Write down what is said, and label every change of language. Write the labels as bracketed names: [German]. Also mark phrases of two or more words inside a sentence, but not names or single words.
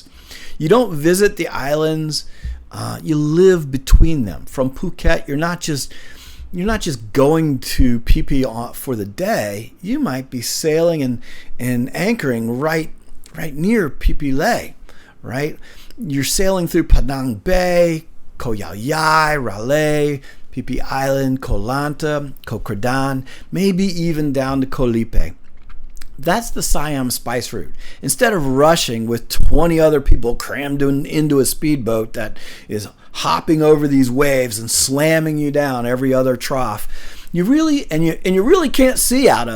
[English] You don't visit the islands, you live between them. From Phuket, you're not just going to Phi Phi for the day. You might be sailing and anchoring right near Phi Phi Lay, right? You're sailing through Padang Bay, Koh Yai, Railay, Phi Phi Island, Koh Lanta, Koh Kradan, maybe even down to Koh Lipe. That's the Siam spice route. Instead of rushing with 20 other people crammed into a speedboat that is hopping over these waves and slamming you down every other trough, you really can't see out of.